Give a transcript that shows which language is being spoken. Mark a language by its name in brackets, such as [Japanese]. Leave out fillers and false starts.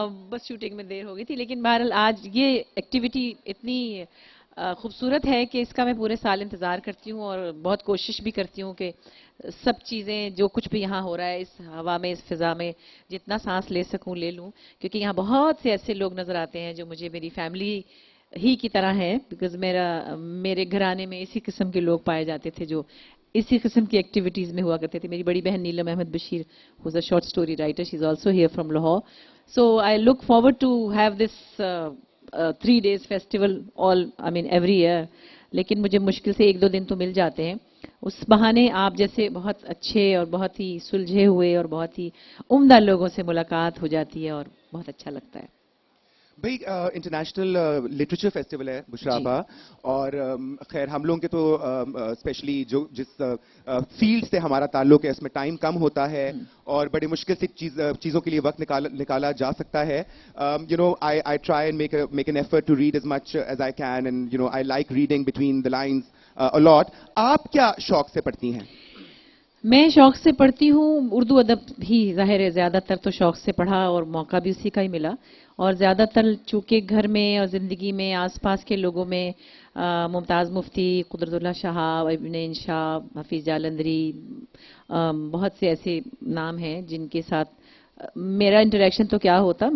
[Urdu] بس شوٹنگ میں دیر ہو گئی تھی, لیکن بہرحال آج یہ ایکٹیویٹی اتنی خوبصورت ہے کہ اس کا میں پورے سال انتظار کرتی ہوں اور بہت کوشش بھی کرتی ہوں کہ سب چیزیں جو کچھ بھی یہاں ہو رہا ہے اس ہوا میں, اس فضا میں, جتنا سانس لے سکوں لے لوں, کیونکہ یہاں بہت سے ایسے لوگ نظر آتے ہیں جو مجھے میری فیملی ہی کی طرح ہیں, بیکاز میرے گھرانے میں اسی قسم کے لوگ پائے جاتے تھے جو اسی قسم کی ایکٹیویٹیز میں ہوا کرتے تھے. میری بڑی بہن [English] Neelam Ahmed Bashir who is a short story writer, she is also here from Lahore. So I look forward to have this 3 days festival every year. [Urdu] لیکن مجھے مشکل سے 1-2 دن تو مل جاتے ہیں. اس بہانے آپ جیسے بہت اچھے اور بہت ہی سلجھے ہوئے اور بہت ہی عمدہ لوگوں سے ملاقات ہو جاتی ہے اور بہت اچھا لگتا ہے. بھائی انٹرنیشنل لٹریچر فیسٹیول ہے بشراپا, اور خیر ہم لوگوں کے تو اسپیشلی جس فیلڈ سے ہمارا تعلق ہے اس میں ٹائم کم ہوتا ہے اور بڑی مشکل سے چیزوں کے لیے وقت نکالا جا سکتا ہے. [English] I try and make an effort to read as much as I can, and I like reading between the lines a lot. [Urdu] آپ کیا شوق سے پڑھتی ہیں؟ میں شوق سے پڑھتی ہوں اردو ادب ہی, ظاہر ہے زیادہ تر تو شوق سے پڑھا اور موقع بھی اسی کا ہی ملا. اور زیادہ تر چونکہ گھر میں اور زندگی میں آس پاس کے لوگوں میں ممتاز مفتی, قدرت اللہ شہاب, ابن انشا, حفیظ جالندری, بہت سے ایسے نام ہیں جن کے ساتھ میرا انٹریکشن تو کیا ہوتا.